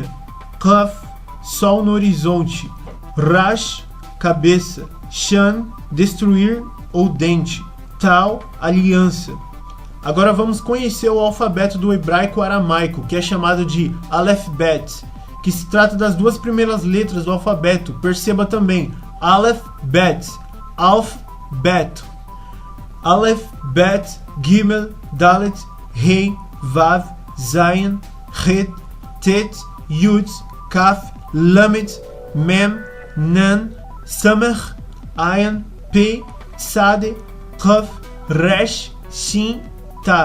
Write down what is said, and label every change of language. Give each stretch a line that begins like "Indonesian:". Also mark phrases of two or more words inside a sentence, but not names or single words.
Portuguese: Qaf, sol no horizonte. Rash, cabeça. Shan, destruir ou dente. Tal, aliança. Agora vamos conhecer o alfabeto do hebraico aramaico, que é chamado de Aleph Bet, que se trata das duas primeiras letras do alfabeto. Perceba também, Aleph Bet, Alf Bet. Aleph Bet, Gimel, Dalet, Rei, Vav, Zayin, Het, Tet, Yud, Kaf, Lamed, Mem, Nan, Samech, Ayan, Pe, Tzade, Qaf, Resh, Shin, Tav.